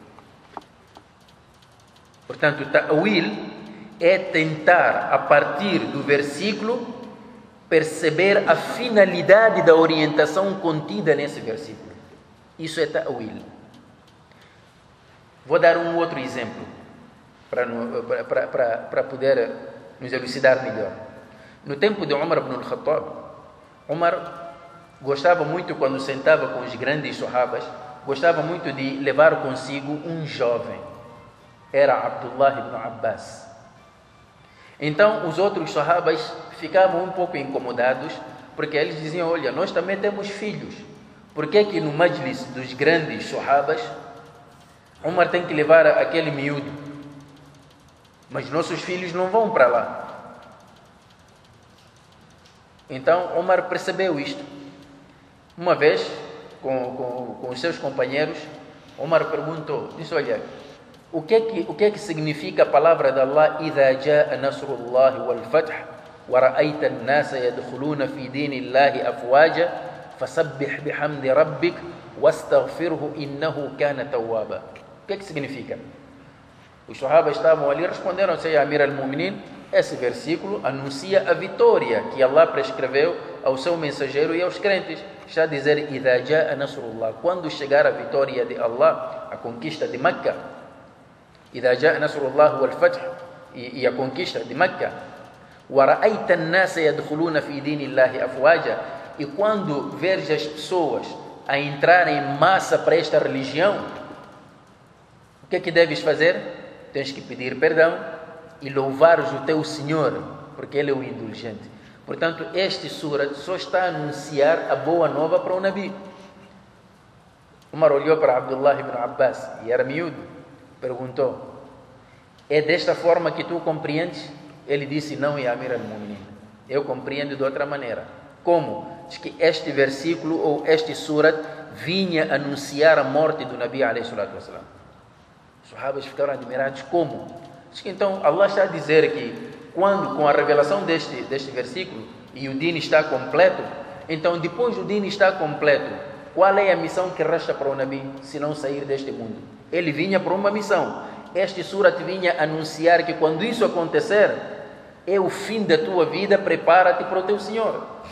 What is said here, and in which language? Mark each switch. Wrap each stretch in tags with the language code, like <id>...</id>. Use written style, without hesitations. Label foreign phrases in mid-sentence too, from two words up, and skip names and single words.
<pt>Portanto, ta'wil é tentar, a partir do versículo, perceber a finalidade da orientação contida nesse versículo. Isso é ta'wil. Vou dar um outro exemplo para poder nos elucidar melhor. No tempo de Umar ibn al-Khattab, Umar gostava muito, quando sentava com os grandes sahabas, gostava muito de levar consigo um jovem. Era Abdullah ibn Abbas. Então os outros sahabas ficavam um pouco incomodados, porque eles diziam: olha, nós também temos filhos. Por que que no majlis dos grandes sahabas Umar tem que levar aquele miúdo, mas nossos filhos não vão para lá? Então Umar percebeu isto. Uma vez, com os seus companheiros, Umar perguntou, disse: olha, o que é que significa a palavra de Allah:</pt> <ar>إِذَا جَاءَ نَصْرُ اللَّهِ وَالْفَتْحُ وَرَأَيْتَ النَّاسَ يَدْخُلُونَ فِي دِينِ اللَّهِ أَفْوَاجًا فَسَبِّحْ بِحَمْدِ رَبِّكَ وَاسْتَغْفِرْهُ إِنَّهُ كَانَ تَوَّابًا.</ar> <pt>O que é que significa? Os sahabas estavam ali, responderam: Sei,</pt> <ar>أمير المؤمنين,</ar> <pt>esse versículo anuncia a vitória que Allah prescreveu ao seu mensageiro e aos crentes. Está a dizer:</pt> <ar>إِذَا جَاءَ نَصْرُ اللَّهِ,</ar> <pt>quando chegar a vitória de Allah, a conquista de Meca.</pt> <ar>إِذَا جَاءَ نَصْرُ اللَّهِ وَالْفَتْحُ,</ar> <pt>e a conquista de Meca.</pt> <ar>وَرَأَيْتَ النَّاسَ يَدْخُلُونَ فِي دِينِ اللَّهِ أَفْوَاجًا,</ar> <pt>e quando veres as pessoas a entrarem em massa para esta religião, o que é que deves fazer? Tens que pedir perdão e louvares o teu Senhor, porque Ele é o indulgente. Portanto, este sura só está a anunciar a boa nova para o Nabi. Umar olhou para Abdullah ibn Abbas, e era miúdo, perguntou: é desta forma que tu compreendes? Ele disse: não,</pt> <ar>يا أمير المؤمنين,</ar> <pt>eu compreendo de outra maneira. Como? Diz que este versículo ou este surat vinha anunciar a morte do Nabi</pt> <ar>عليه الصلاة والسلام.</ar> <pt>Os sahabas ficaram admirados. Como? Diz que então Allah está a dizer que quando, com a revelação deste versículo, e o din está completo, então depois do din está completo, qual é a missão que resta para o Nabi, se não sair deste mundo? Ele vinha para uma missão. Este surat vinha anunciar que quando isso acontecer, é o fim da tua vida, prepara-te para o teu Senhor.</pt>